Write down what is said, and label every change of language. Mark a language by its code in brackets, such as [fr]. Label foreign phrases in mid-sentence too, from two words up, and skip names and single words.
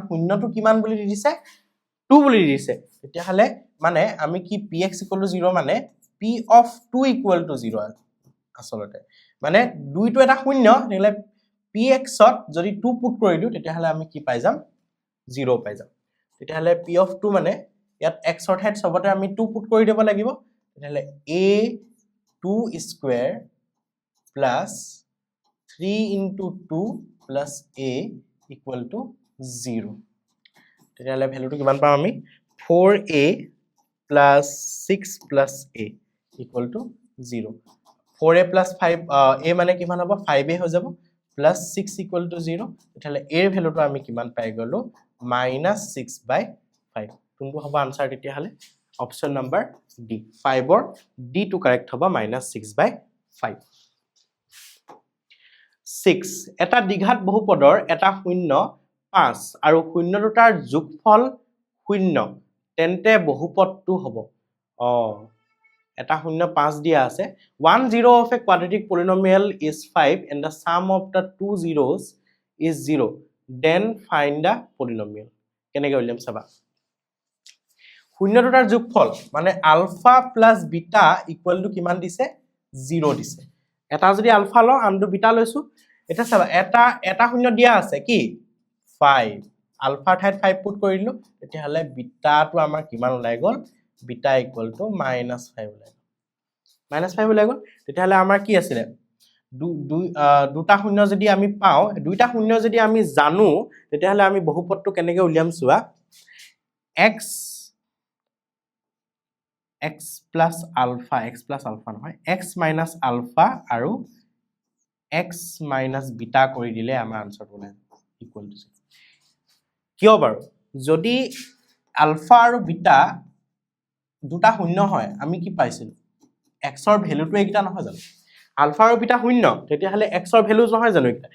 [as] লাগিব কাৰণ শূন্যটো কিমান বুলি দিছে 2 বুলি দিছে তেতিয়াহলে মানে আমি কি px = 0 মানে [en] p of 2 [as] = 0 আসলতে মানে 2 টো এটা শূন্য তেতিয়াহলে px ত যদি 2 পুট কৰি দিও তেতিয়াহলে আমি কি পাই যাম 0 পাই যাম তেতিয়াহলে p of 2 মানে ইয়াত x ৰ ঠাইত সবতে আমি 2 পুট কৰি দিব লাগিব তেতিয়াহলে [en] a2 square plus 3 into 2 plus a equal to 0 [as] তেতিয়াহলে ভ্যালুটো কিমান পাম আমি [en] 4a plus 6 plus a equal to 0 4a plus 5 a [as] মানে কিমান হ'ব 5a হৈ যাব [en] plus 6 equal to 0 [as] তেতিয়াহলে a ৰ ভ্যালুটো আমি কিমান পাই গলো -6/5 কোনটো হ'ব আনসাৰ তেতিয়াহলে [en] option number D [as] 5 ৰ ডি টু কাৰেক্ট হ'ব -6/5 6 এটা দ্বিঘাত বহুপদৰ এটা শূন্য 5 আৰু শূন্য দুটাৰ যোগফল শূন্য তেন্তে বহুপদটো হ'ব এটা শূন্য 5 দিয়া আছে [en] 1 0 of a quadratic polynomial is 5 and the sum of the two zeros is 0 then find the polynomial [as] কেনেকৈ উলিয়াম চাবা শূন্য দুটাৰ যোগফল মানে আলফা [en] plus beta equal to [as] কিমান দিছে 0 দিছে এটা যদি আলফা ল আনটো বিটা লৈছো এটা চাবা এটা শূন্য দিয়া আছে কি 5 আলফা ঠাইত 5 পুট কৰি দিলো তেতিয়াহলে বিটাটো আমাৰ কিমান ওলাই গল [en] beta equal to -5 [as] ওলাই গল -5 ওলাই গল তেতিয়াহলে আমাৰ কি আছিল দুটা শূন্য যদি আমি পাও দুইটা শূন্য যদি আমি জানো তেতিয়াহলে আমি বহুপদটো কেনেকৈ উলিয়াম চোৱা [en] x plus alpha [as] নহয় [en] x minus alpha [as] আৰু [en] x minus beta [as] কৰি দিলে আমাৰ আনসাৰটো ওলাই [en] equal to 0 [as] কিয় বাৰু যদি আলফা আৰু বিটা দুটা শূন্য হয় আমি কি পাইছিল x ৰ ভ্যালুটো এইটা নহয় জানো আলফা আৰু বিটা শূন্য তেতিয়াহলে x ৰ ভ্যালু নহয় জানো এটা